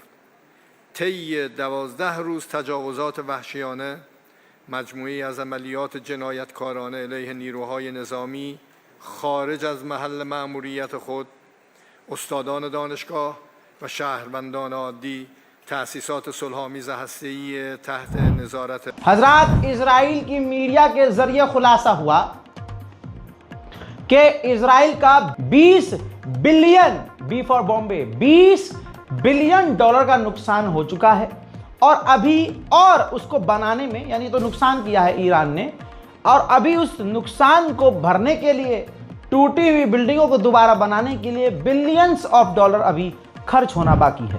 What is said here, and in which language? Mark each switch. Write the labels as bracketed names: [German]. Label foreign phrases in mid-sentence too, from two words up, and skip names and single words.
[Persian] طی 12 روز تجاوزات وحشیانه، مجموعی از عملیات جنایتکارانه علیه نیروهای نظامی خارج از محل مأموریت خود، استادان دانشگاه و شهروندان عادی، تأسیسات صلح‌آمیز هسته‌ای تحت نظارت [Hindi] हजरात, इजराइल की मीडिया के जरिए खुलासा हुआ कि इजराइल का 20 [English] billion B for Bombay [Hindi] 20 [English] billion dollar [Hindi] का नुकसान हो चुका है और अभी और उसको बनाने में, यानी तो नुकसान किया है ईरान ने, और अभी उस नुकसान को भरने के लिए, टूटी हुई बिल्डिंगों को दोबारा बनाने के लिए [English] billions of dollar [Hindi] अभी खर्च होना बाकी है।